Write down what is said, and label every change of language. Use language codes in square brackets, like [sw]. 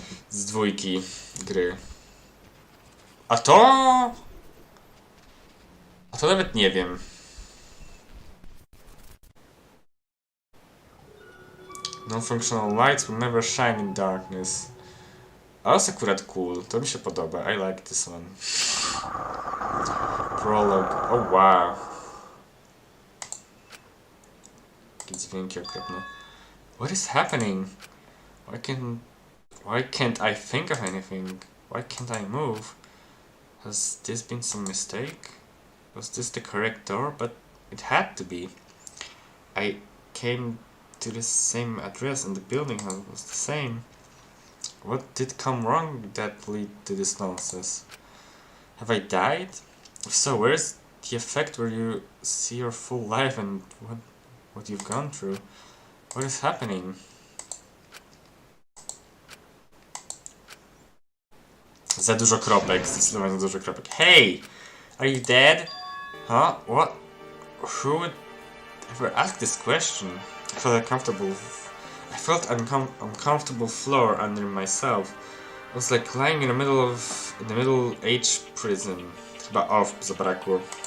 [pl] Z dwójki gry. A to nawet nie wiem. [en] Non-functional lights will never shine in darkness. [pl] A to jest akurat cool, to mi się podoba. [en] I like this one. Prologue. Oh wow. [pl] Jakie dźwięki okropne. [en] What is happening? Why can't I think of anything? Why can't I move? Has this been some mistake? Was this the correct door? But it had to be. I came to the same address and the building was the same. What did come wrong that lead to this nonsense? Have I died? If so, where's the effect where you see your full life and what you've gone through? What is happening? [pl] Za dużo kropek, zdecydowanie za dużo kropek. [en] Hey! Are you dead? Huh? What? Who would ever ask this question? I felt uncomfortable floor under myself. I was like lying in the middle-age prison. [pl] Chyba off zabrakło.